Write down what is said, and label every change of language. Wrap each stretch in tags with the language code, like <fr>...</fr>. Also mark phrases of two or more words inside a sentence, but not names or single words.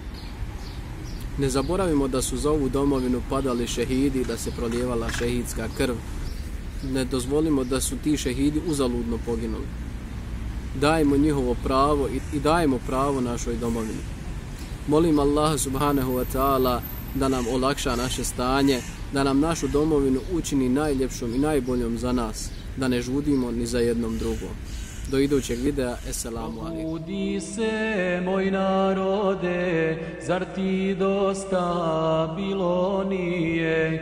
<bs>Ne zaboravimo da su za ovu domovinu padali šehidi, da se prolijevala šehidska krv. Ne dozvolimo da su ti šehidi uzaludno poginuli. Dajemo njihovo pravo i dajemo pravo našoj domovini. Molim Allaha</bs> <ar>سبحانه وتعالى</ar> <bs>da nam olakša naše stanje, da nam našu domovinu učini najljepšom i najboljom za nas, da ne žudimo ni za jednom drugom. Do idućeg videa,</bs> <ar>السلام عليكم.</ar> <bs>Probudi se, moj narode, zar ti dosta bilo nije?</bs>